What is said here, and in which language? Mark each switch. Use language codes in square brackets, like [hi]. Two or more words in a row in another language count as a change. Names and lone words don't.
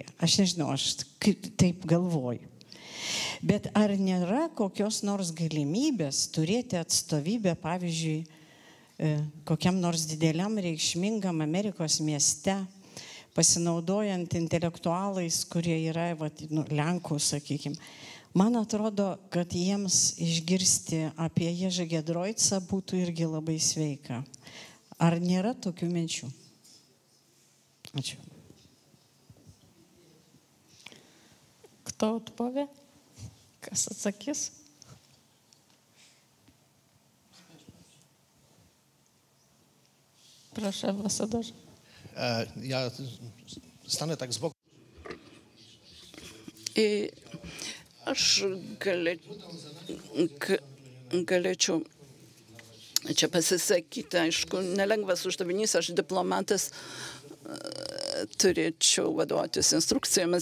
[lt] Aš nežinau, aš taip galvoju. Bet ar nėra kokios nors galimybės turėti atstovybę, pavyzdžiui, kokiam nors dideliam reikšmingam Amerikos mieste, pasinaudojant intelektualais, kurie yra Lenkų, sakykime. Man atrodo, kad jiems išgirsti apie Ježą Giedroicą būtų irgi labai sveika. Ar nėra tokių minčių? Ačiū. [pl] Kto odpowie? [lt] Kas atsakys? [pl] Proszę, ambasadorze. Ja stanę tak z boku. [lt] Aš galėčiau čia pasisakyti, aišku, nelengvas uždavinys, aš diplomatas, turėčiau vadovautis instrukcijomis.